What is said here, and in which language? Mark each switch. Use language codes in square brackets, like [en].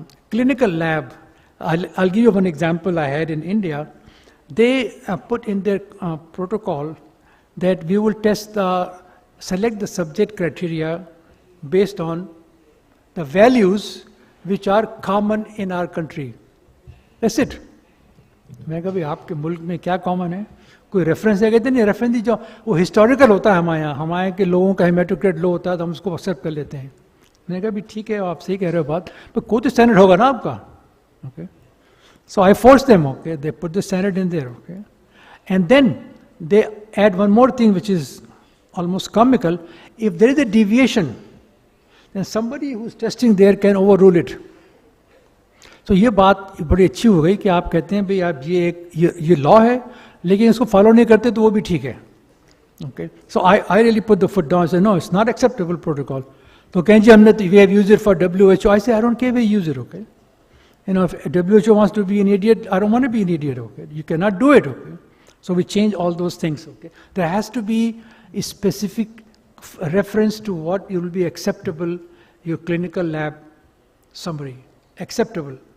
[en] Clinical lab, I'll give you one example I had in India. They put in their protocol that we will select the subject criteria based on the values which are common in our country. That's it. [hi] मैं कभी आपके मुल्क में क्या common है, कोई reference है? कहते नहीं, रेफरेंस जो वो हिस्टोरिकल होता है हमारे के लोगों का हेमेटोक्रेट लो होता है तो हम उसको एक्सेप्ट कर लेते हैं. मैंने कहा भी ठीक है, आप सही कह रहे हो बात, पर कोई तो स्टैंडर्ड होगा ना आपका. [en] Okay, so I forced them. Okay, they put the standard in there. Okay, and then they add one more thing which is almost comical. If there is a deviation, then somebody who's testing there can overrule it. [hi] So ये बात बड़ी अच्छी हो गई कि आप कहते हैं भाई आप ये लॉ है लेकिन इसको फॉलो नहीं करते तो वो भी ठीक है. [en] Okay, so I really put the foot down and say no, it's not acceptable protocol. [hi] तो कहें जी हमने [en] we have used it for WHO. I say I don't care if you use it. Okay, if WHO wants to be an idiot, I don't want to be an idiot. Okay, you cannot do it. Okay, so we change all those things. Okay, there has to be a specific reference to what will be acceptable, your clinical lab summary, acceptable.